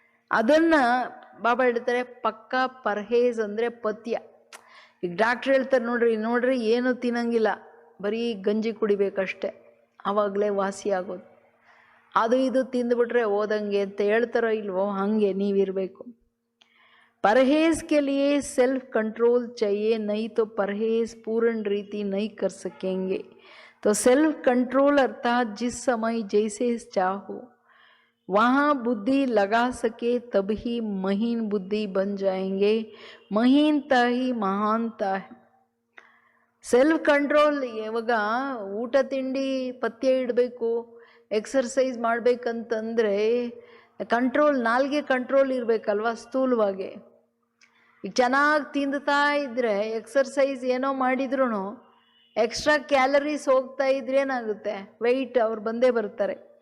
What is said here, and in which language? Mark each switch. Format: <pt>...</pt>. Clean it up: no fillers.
<kn>ಅದನ್ನು ಬಾಬಾ ಹೇಳ್ತಾರೆ ಪಕ್ಕಾ ಪರ್ಹೇಜ್ ಅಂದರೆ ಪಥ್ಯ. ಈಗ ಡಾಕ್ಟ್ರ್ ಹೇಳ್ತಾರೆ ನೋಡ್ರಿ ಏನು ತಿನ್ನಂಗಿಲ್ಲ, ಬರೀ ಗಂಜಿ ಕುಡಿಬೇಕಷ್ಟೆ, ಆವಾಗಲೇ ವಾಸಿ ಆಗೋದು. ಅದು ಇದು ತಿಂದುಬಿಟ್ರೆ ಓದಂಗೆ ಅಂತ ಹೇಳ್ತಾರೋ ಇಲ್ವೋ, ಹಾಗೆ ನೀವಿರಬೇಕು.</kn> <hi>परहेज के लिए सेल्फ कंट्रोल चाहिए, नहीं तो परहेज पूर्ण रीति नहीं कर सकेंगे. तो सेल्फ कंट्रोल अर्थात जिस समय जैसे चाहो वहाँ बुद्धि लगा सके तभी महीन बुद्धि बन जाएंगे. महीनता ही महानता है.</hi> <kn>Self control. ಇವಾಗ ಊಟ ತಿಂಡಿ ಪಥ್ಯ ಇಡಬೇಕು, ಎಕ್ಸರ್ಸೈಸ್ ಮಾಡಬೇಕಂತಂದರೆ ಕಂಟ್ರೋಲ್, ನಾಲ್ಗೆ ಕಂಟ್ರೋಲ್ ಇರಬೇಕಲ್ವ ಸ್ಥೂಲವಾಗಿ. ಈಗ ಚೆನ್ನಾಗಿ ತಿಂದುತ್ತಾ ಇದ್ದರೆ ಎಕ್ಸರ್ಸೈಸ್ ಏನೋ ಮಾಡಿದ್ರೂ ಎಕ್ಸ್ಟ್ರಾ ಕ್ಯಾಲರೀಸ್ ಹೋಗ್ತಾ ಇದ್ರೆ ಏನಾಗುತ್ತೆ, ವೆಯ್ಟ್ ಅವ್ರು ಬಂದೇ ಬರ್ತಾರೆ.</kn>